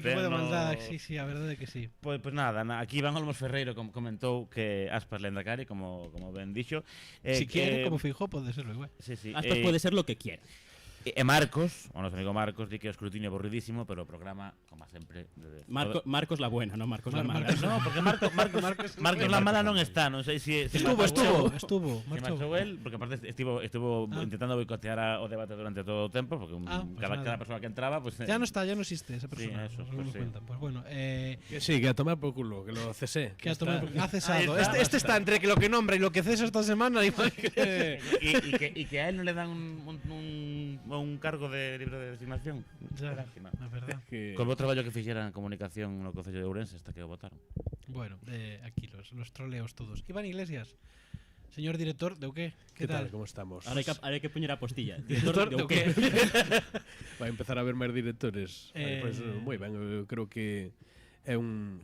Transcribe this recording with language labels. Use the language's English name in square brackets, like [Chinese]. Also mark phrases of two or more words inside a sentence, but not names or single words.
[Galician] Temos un equipo de maldade, sí, a verdade é que sí. Pois nada, aquí Iván Olmos Ferreiro comentou que Aspas Lendakari, como ben dixo. [Spanish] Si quiere, como Feijóo, [Galician] pode serlo [Spanish] igual. Sí. Aspas [Galician] pode ser [Spanish] lo que quiera. [Galician] E Marcos, o noso amigo Marcos, di que o escrutinio aburridísimo, pero o programa, como sempre... [Spanish] Marcos la buena, non Marcos la mala. No, porque Marcos la mala [Galician] non está, non sei se... [Spanish] Estuvo. [Galician] Marchou el, porque aparte estivo intentando boicotear o debate durante todo o tempo, porque cada persona que entraba... [Spanish] Ya non está, ya non existe esa persona. Sí, eso, pues bueno. Que sí, que a tomar por culo, que lo cesé. Que ha cesado. Este está entre lo que nombra y lo que cesa esta semana. Y que a él no le dan un cargo de libre de designación. Ya, a verdad. [Galician] Con o traballo que fixera en comunicación no Concello de Ourense hasta que o votaron. [Spanish] Bueno, aquí los troleos todos. Iván Iglesias, señor director de UQ, ¿qué tal? ¿Cómo estamos? [Galician] Ahora hai que poñer a postilla. Director de UQ. Vai empezar a haber máis directores. Pues, moi ben, eu creo que é un...